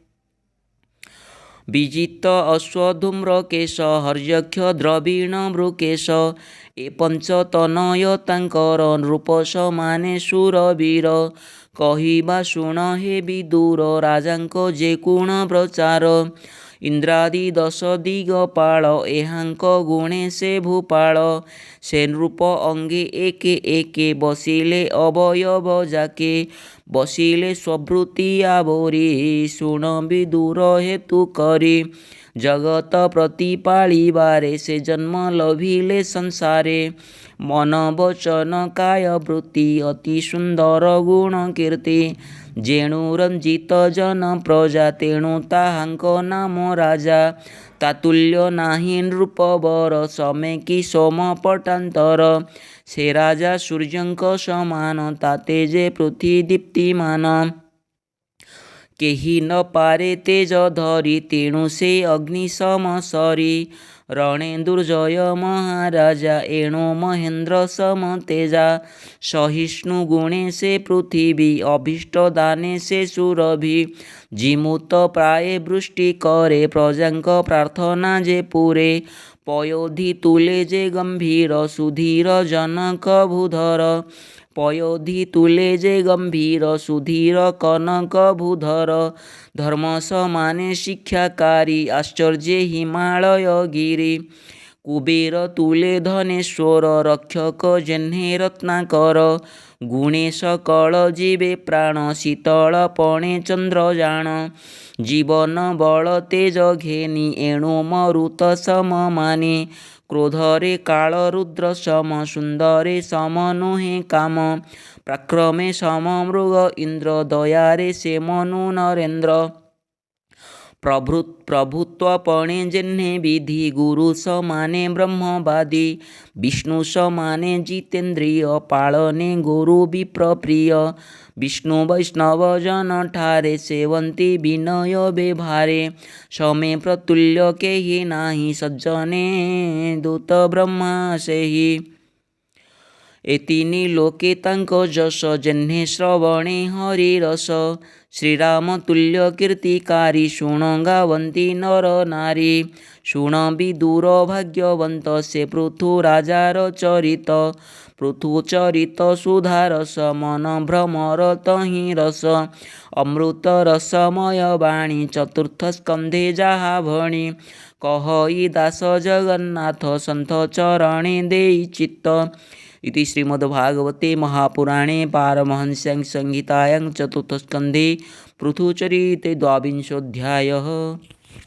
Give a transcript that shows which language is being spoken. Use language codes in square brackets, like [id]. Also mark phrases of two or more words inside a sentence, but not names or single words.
[or] ବିଜିତ ଅଶ୍ୱଧୂମ୍ରକେଶ ହର୍ଯ୍ୟକ୍ଷ ଦ୍ରବିଣ ମୃକେଶ ଏ ପଞ୍ଚତନୟ ତାଙ୍କର ନୃପ ସମାନେ ଶୂରବୀର କହିବା ଶୁଣ ହେ ବିଦୁର ରାଜାଙ୍କ ଯେ ଗୁଣ ପ୍ରଚାର ଇନ୍ଦ୍ରାଦି ଦଶ ଦିଗପାଳ ଏହାଙ୍କ ଗୁଣେ ସେ ଭୂପାଳ ସେ ନୃପ ଅଙ୍ଗେ ଏକେ ଏକେ ବସିଲେ ଅବୟବ ଯାକେ ବସିଲେ ସ୍ୱଭୃତି ଆବରି ଶୁଣ ବିଦୁର ହେତୁ କରି ଜଗତ ପ୍ରତିପାଳିବାରେ ସେ ଜନ୍ମ ଲଭିଲେ ସଂସାରେ ମନ ବଚନ କାୟ ବୃତ୍ତି ଅତି ସୁନ୍ଦର ଗୁଣ କୀର୍ତ୍ତି ଯେଣୁ ରଞ୍ଜିତ ଜନ ପ୍ରଜା ତେଣୁ ତାହାଙ୍କ ନାମ ରାଜା ତାତୁଲ୍ୟ ନାହି ନୃପବର ସମେ କି ସୋମ ପଟାନ୍ତର ସେ ରାଜା ସୂର୍ଯ୍ୟଙ୍କ ସମାନ ତାତେ ଯେ ପୃଥ୍ୱୀ ଦୀପ୍ତିମାନ କେହି ନ ପାରେ ତେଜ ଧରି ତେଣୁ ସେ ଅଗ୍ନି ସମ ସରି ରଣେ ଦୁର୍ଜୟ ମହାରାଜା ଏଣୁ ମହେନ୍ଦ୍ର ସମ ତେଜା ସହିଷ୍ଣୁ ଗୁଣେ ସେ ପୃଥ୍ୱୀ ଅଭୀଷ୍ଟ ଦାନେ ସେ ସୁରଭି ଜିମୁତ ପ୍ରାୟ ବୃଷ୍ଟି କରେ ପ୍ରଜାଙ୍କ ପ୍ରାର୍ଥନା ଯେ ପୁରେ ପୟୋଧି ତୁଲେ ଯେ ଗମ୍ଭୀର ସୁଧୀର ଜନକ ଭୂଧର ପୟୋଧି ତୁଲେ ଯେ ଗମ୍ଭୀର ସୁଧୀର କନକ ଭୂଧର ଧର୍ମ ସମାନେ ଶିକ୍ଷାକାରୀ ଆଶ୍ଚର୍ଯ୍ୟ ହିମାଳୟ ଗିରି କୁବେର ତୁଲେ ଧନେଶ୍ୱର ରକ୍ଷକ ଯେହ୍ନେ ରତ୍ନାକର ଗୁଣେ ସକଳ ଜୀବେ ପ୍ରାଣ ଶୀତଳ ପଣେ ଚନ୍ଦ୍ରଜାନ ଜୀବନ ବଳ ତେଜ ଘେନି ଏଣୁ ମରୁତ ସମ ମାନେ କ୍ରୋଧରେ କାଳ ରୁଦ୍ର ସମ ସୁନ୍ଦରେ ସମ ନୁହେ କାମ ପ୍ରାକ୍ରମେ ସମ ମୃଗ ଇନ୍ଦ୍ର ଦୟାରେ ସେ ମନୁ ନରେନ୍ଦ୍ର ପ୍ରଭୁତ୍ୱପଣେ ଯେହ୍ନେ ବିଧି ଗୁରୁ ସମାନେ ବ୍ରହ୍ମବାଦୀ ବିଷ୍ଣୁ ସମାନେ ଜିତେନ୍ଦ୍ରିୟ ପାଳନେ ଗୁରୁ ବିପ୍ରପ୍ରିୟ ବିଷ୍ଣୁ ବୈଷ୍ଣବ ଜନ ଠାରେ ସେବନ୍ତି ବିନୟ ବ୍ୟବହାରେ ସମେ ପ୍ରତୁଲ୍ୟ କେହି ନାହି ସଜ୍ଜନେ ଦୂତ ବ୍ରହ୍ମା ସେହି ଏତିନି ଲୋକେ ତାଙ୍କୋ ଯଶ ଯେହ୍ନେ ଶ୍ରବଣେ ହରିରସ ଶ୍ରୀରାମ ତୁଲ୍ୟ କୀର୍ତ୍ତିକାରୀ ଶୁଣ ଗାବନ୍ତି ନର ନାରୀ ଶୁଣ ବିଦୁର ଭାଗ୍ୟବନ୍ତ ସେ ପୃଥୁ ରାଜାର ଚରିତ ପୃଥୁ ଚରିତ ସୁଧାରସ ମନ ଭ୍ରମର ତହି ରସ ଅମୃତ ରସମୟ ବାଣୀ ଚତୁର୍ଥ ସ୍କନ୍ଧେ ଯାହା ଭଣି କହଇ ଦାସ ଜଗନ୍ନାଥ ସନ୍ଥ ଚରଣେ ଦେଇ ଚିତ୍ତ [sa] इति श्रीमद्भागवते महापुराणे पारमहंस्यां संहितायां चतुर्थस्कन्धे पृथुचरिते द्वाविंशोऽध्यायः।